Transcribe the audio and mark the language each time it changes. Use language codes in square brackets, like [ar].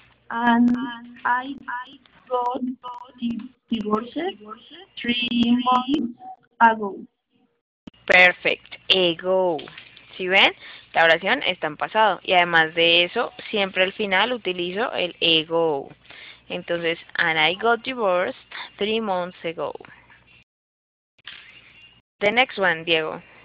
[en] And I got divorced 3 months ago. Perfect. [es] Ago. ¿Sí ven? La oración está en pasado. Y además de eso, siempre al final utilizo el ago. Entonces, [en] and I got divorced 3 months ago. The next one, Diego.